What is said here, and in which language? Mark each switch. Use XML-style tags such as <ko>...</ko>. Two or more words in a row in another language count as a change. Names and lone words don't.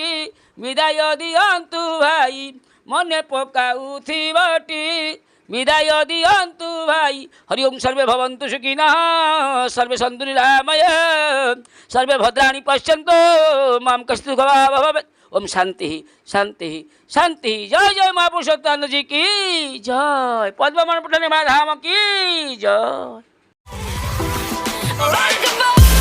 <or>ବିଦାୟ ଦିଅନ୍ତୁ ଭାଇ ମନେ ପକାଉଥିବଟି, ବିଦାୟ ଦିଅନ୍ତୁ ଭାଇ।</or> <sa>ହରି ଓମ୍। ସର୍ବେ ଭବନ୍ତୁ ସୁଖିନଃ, ସର୍ବେ ସନ୍ତୁ ନିରାମୟ, ସର୍ବେ ଭଦ୍ରାଣି ପଶ୍ୟନ୍ତୁ ମାମ୍ କଶ୍ଚିत् ଦୁଃଖ ବା ଭବେତ୍। ओम शांति शांति शांति।</sa> <hi>जय जय महापुरुषोत्तम जी की जय। पद्ममण पठन धाम की जय।</hi>